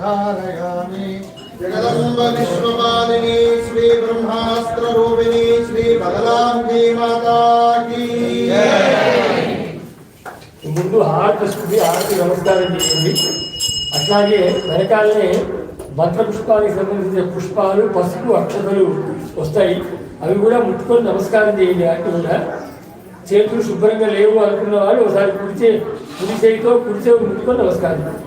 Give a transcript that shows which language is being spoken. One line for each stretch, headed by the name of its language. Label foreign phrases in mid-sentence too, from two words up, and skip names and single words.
Sanskrit: धारयामि
Hindi: जगदम्ब विश्वपालिनी श्री ब्रह्मास्त्र रूपिणी श्री बगलांगी माता की
Telugu: ముందు హారతి వస్తుంది, హారతి నమస్కారం చేయండి. అట్లాగే వెనకాలనే మంత్రపుష్పానికి సంబంధించిన పుష్పాలు, పసుపు, అక్షతలు వస్తాయి. అవి కూడా ముట్టుకొని నమస్కారం చేయండి. అటు కూడా చేతులు శుభ్రంగా లేవు అనుకున్న వాళ్ళు ఒకసారి కుడి చేయితో కుడి చేతులు ముట్టుకొని నమస్కారం.